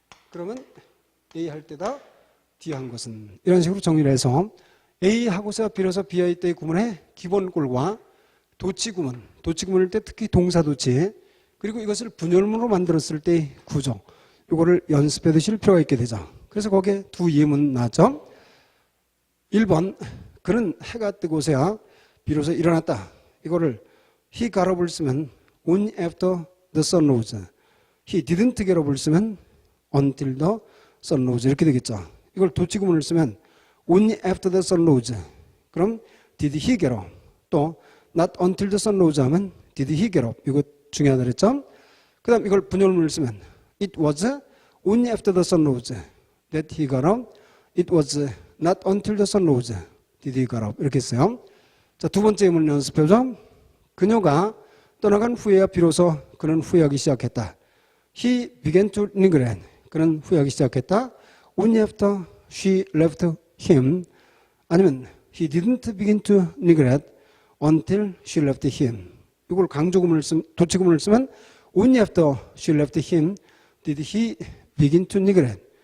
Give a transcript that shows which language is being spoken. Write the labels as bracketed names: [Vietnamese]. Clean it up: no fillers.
[Korean] 그러면 A 할 때다 D 한 것은 이런 식으로 정리를 해서 A 하고서 비로소 B할 때의 구문의 기본꼴과 도치구문, 도치구문일 때 특히 동사 도치, 그리고 이것을 분열문으로 만들었을 때의 구조, 이거를 연습해 두실 필요가 있게 되죠. 그래서 거기에 두 예문 나왔죠. 1번, 그는 해가 뜨고서야 비로소 일어났다. [English] 이거를 he got up을 쓰면 only after the sun rose. he didn't get up을 쓰면 until the sun rose. [Korean] 이렇게 되겠죠. 이걸 도치구문을 쓰면 [English] only after the sun rose. 그럼 did he get up? 또 not until the sun rose [Korean] 하면 [English] did he get up? [Korean] 이거 중요하다 그랬죠. 그 다음 이걸 분열문을 쓰면 [English] it was only after the sun rose that he got up. it was not until the sun rose did he get up. [Korean] 이렇게 했어요. 자, 두 번째 예문 연습해보죠. 그녀가 떠나간 후에야 비로소 그는 후회하기 시작했다. [English] He began to regret. [Korean] 그는 후회하기 시작했다. [English] Only after she left him. [Korean] 아니면 [English] he didn't begin to regret until she left him. [Korean] 이걸 강조구문을 도치구문을 쓰면 [English] only after she left him did he begin to regret.